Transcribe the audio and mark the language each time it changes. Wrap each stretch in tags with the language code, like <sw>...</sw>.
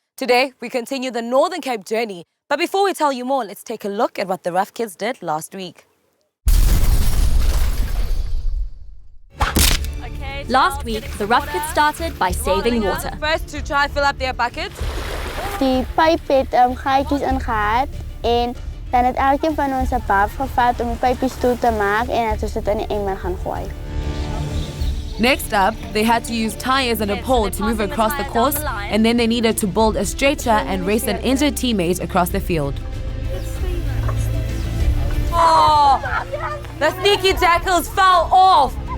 <en>Today, we continue the Northern Cape journey. But before we tell you more, let's take a look at what the Rough Kids did last week. Last week, the Rough Kids started by saving water. First to try fill up their buckets.</en> <af>Die pyp het gaatjies ingehad en dan het elkeen van ons 'n baf gevat om die pypies toe te maak en het ons dit in die emmer gaan gooi.</af> <en>Next up, they had to use tires and a pole to move across the course, and then they needed to build a stretcher and race an injured teammate across the field. Oh, the sneaky jackals fell off.</en>